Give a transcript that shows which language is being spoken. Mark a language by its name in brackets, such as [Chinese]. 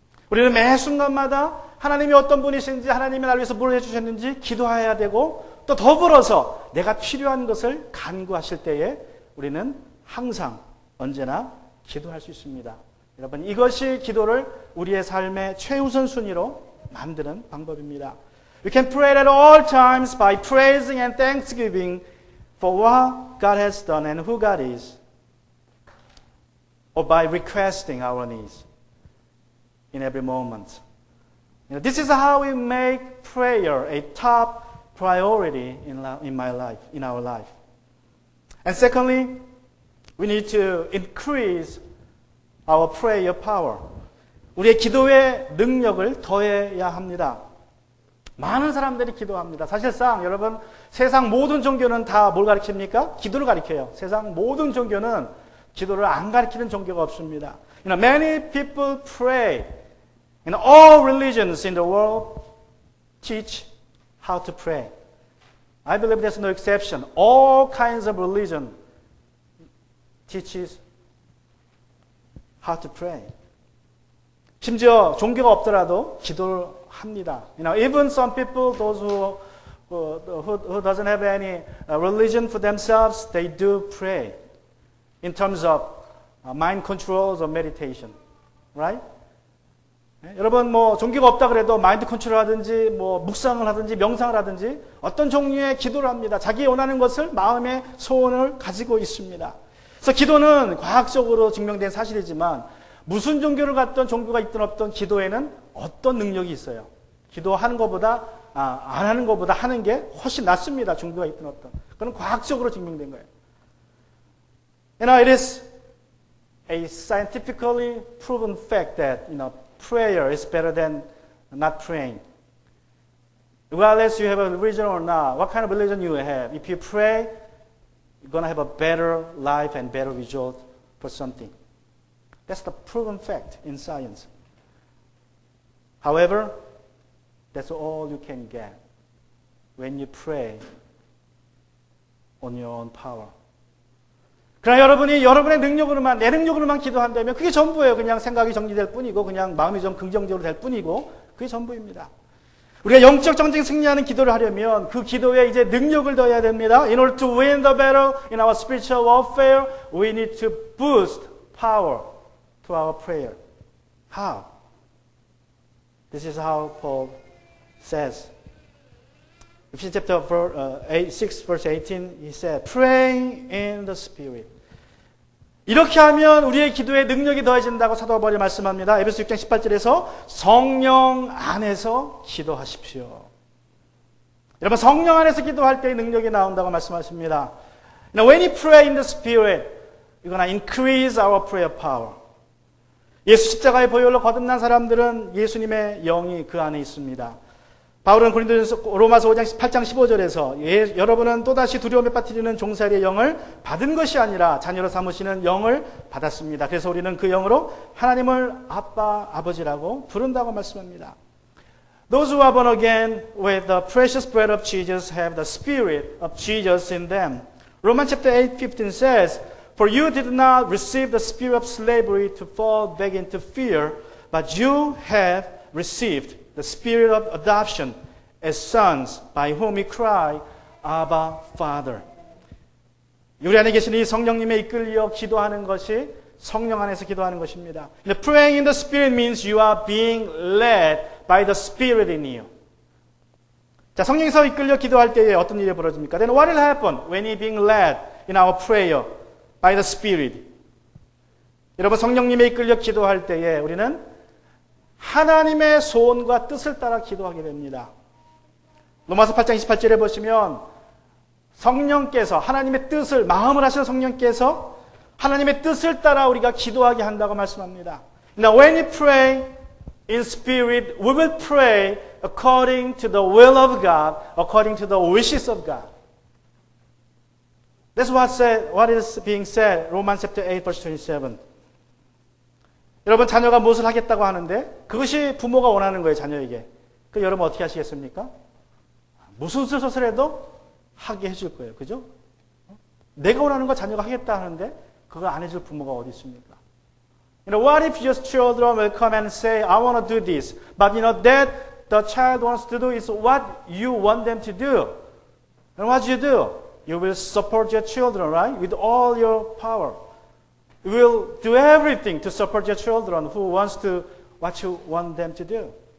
[Korean] 우리는 매 순간마다 하나님이 어떤 분이신지 하나님이 나를 위해서 뭘 해주셨는지 기도해야 되고 또 더불어서 내가 필요한 것을 간구하실 때에 우리는 항상 언제나 기도할 수 있습니다. 여러분, 이것이 기도를 우리의 삶의 최우선 순위로 만드는 방법입니다. [English] We can pray at all times by praising and thanksgiving for what God has done and who God is, or by requesting our needs in every moment. This is how we make prayer a top priority in my life, in our life. And secondly, we need to increase our prayer power. [Korean] 우리의 기도의 능력을 더해야 합니다. 많은 사람들이 기도합니다. 사실상 여러분, 세상 모든 종교는 다 뭘 가르칩니까? 기도를 가르쳐요. 세상 모든 종교는 기도를 안 가르치는 종교가 없습니다. [English] Many people pray. All religions in the world teach how to pray. I believe there's no exception. All kinds of religion teaches how to pray. [Korean] 심지어 종교가 없더라도 기도를 합니다. [English] Even some people, those who doesn't have any religion for themselves, they do pray in terms of mind controls or meditation, right? [Korean] 여러분, 종교가 없다 그래도 마인드 컨트롤 하든지, 묵상을 하든지, 명상을 하든지, 어떤 종류의 기도를 합니다. 자기 원하는 것을, 마음의 소원을 가지고 있습니다. 그래서 기도는 과학적으로 증명된 사실이지만, 무슨 종교를 갖던 종교가 있든 없든 기도에는 어떤 능력이 있어요. 기도하는 것보다, 안 하는 것보다 하는 게 훨씬 낫습니다. 종교가 있든 없든. 그건 과학적으로 증명된 거예요. [English] It is a scientifically proven fact that, prayer is better than not praying. Regardless you have a religion or not, what kind of religion you have, if you pray, you're going to have a better life and better result for something. That's the proven fact in science. However, that's all you can get when you pray on your own power. [Korean] 그러나 여러분이 여러분의 능력으로만, 내 능력으로만 기도한다면 그게 전부예요. 그냥 생각이 정리될 뿐이고, 그냥 마음이 좀 긍정적으로 될 뿐이고, 그게 전부입니다. 우리가 영적 정쟁 승리하는 기도를 하려면 그 기도에 이제 능력을 더해야 됩니다. [English] In order to win the battle in our spiritual warfare, we need to boost power to our prayer. How? This is how Paul says. Ephesians chapter 6, verse 18, he said, praying in the Spirit. [Korean] 이렇게 하면 우리의 기도에 능력이 더해진다고 사도 바울이 말씀합니다. 에베소 6장 18절에서 성령 안에서 기도하십시오. 여러분, 성령 안에서 기도할 때 능력이 나온다고 말씀하십니다. [English] Now, when you pray in the Spirit, you're going to increase our prayer power. [Korean] 예수 십자가의 보혈로 거듭난 사람들은 예수님의 영이 그 안에 있습니다. 바울은 로마서 8장 15절에서 여러분은 또다시 두려움에 빠뜨리는 종살이의 영을 받은 것이 아니라 자녀로 삼으시는 영을 받았습니다. 그래서 우리는 그 영으로 하나님을 아빠, 아버지라고 부른다고 말씀합니다. [English] Those who are born again with the precious blood of Jesus have the spirit of Jesus in them. Romans chapter 8:15 says, For you did not receive the spirit of slavery to fall back into fear, but you have received the spirit of adoption as sons, by whom we cry, Abba, Father. [Korean] 우리 안에 계신 이 성령님의 이끌려 기도하는 것이 성령 안에서 기도하는 것입니다. [English] Praying in the Spirit means you are being led by the Spirit in you. [Korean] 자, 성령에서 이끌려 기도할 때에 어떤 일이 벌어집니까? [English] Then what will happen when you're being led in our prayer by the Spirit? [Korean] 여러분, 성령님의 이끌려 기도할 때에 우리는 하나님의 소원과 뜻을 따라 기도하게 됩니다. 로마서 8장 28절에 보시면 성령께서 하나님의 뜻을, 마음을 하시는 성령께서 하나님의 뜻을 따라 우리가 기도하게 한다고 말씀합니다. [English] Now when we pray in spirit, we will pray according to the will of God, according to the wishes of God. That's what is being said, Romans chapter 8, verse 27. 여러분, 자녀가 무엇을 하겠다고 하는데 그것이 부모가 원하는 거예요, 자녀에게. 그 여러분 어떻게 하시겠습니까? 무슨 짓을 해도 하게 해줄 거예요. 그죠? 내가 원하는 거 자녀가 하겠다 하는데 그거 안 해줄 부모가 어디 있습니까? What if your children will come and say, I want to do this, but that the child wants to do is what you want them to do. And what do? you will support your children, right? With all your power. You will do everything to support your children who wants to what you want them to do.